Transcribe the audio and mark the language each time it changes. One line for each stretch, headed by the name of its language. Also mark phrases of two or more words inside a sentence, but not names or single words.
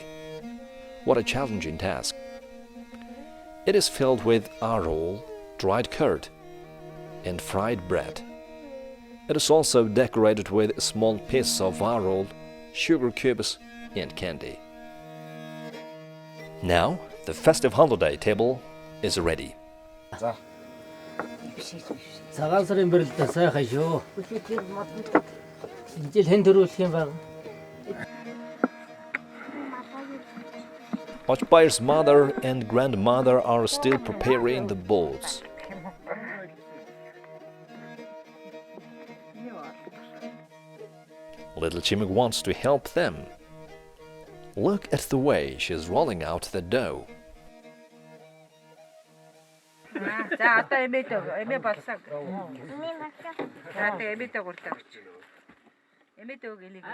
English: What a challenging task. It is filled with arrol, dried curd, and fried bread. It is also decorated with small pieces of arrol, sugar cubes, and candy. Now, the festive holiday table is ready.
Mongolian: Tsagaan Sарын бэрэлдээ сайхан шүү. Энэ жил хэн төрүүлэх юм баг?
English: Ochbayr's mother and grandmother are still preparing the bowls. Little Chimig wants to help them. Look at the way she's rolling out the dough.
Mongolian: За одоо эмээ болсон. За одоо эмээтэй гуртаа өгч. Эмээтэй өг элийг.